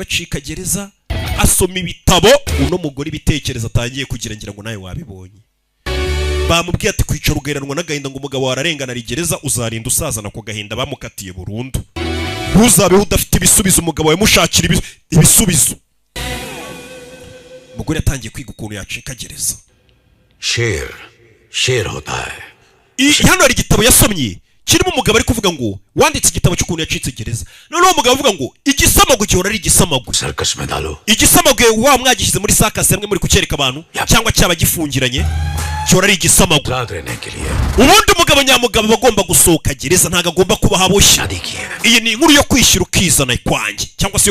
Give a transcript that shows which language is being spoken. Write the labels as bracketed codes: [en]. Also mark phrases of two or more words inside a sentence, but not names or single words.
[rw] bacika gereza asoma ibitabo uno mugore ibitekerezo atangiye kugira ngira ngo nawe wabibonye bamubwiye ati kwicara ugeranwa n'agahinda ngo umugabo wararengana ari gereza uzarinda usazana ku gahinda bamukatiye burundu ntuzabeho udafite ibisubizo umugabo yamushakira ibisubizo umugore yatangiye kwiga ukuntu yacika gereza [hi] शेर होता है [rw] hano hari igitabo yasomye kirimo umugabo ari kuvuga ngo wanditse igitabo cy'ukuntu yacitse gereza noneho umugabo avuga ngo igisamago gihora ari igisamago igisamago wa mwagishyize muri sakasi hamwe muri kucyereka abantu cyangwa cyaba gifungiranye gihora ari igisamago ubundi umugabo nyamugabo bagomba gusohoka gereza ntago agomba kuba haboshye iyi ni inkuru yo kwishyira ukizana kwanjye cyangwa se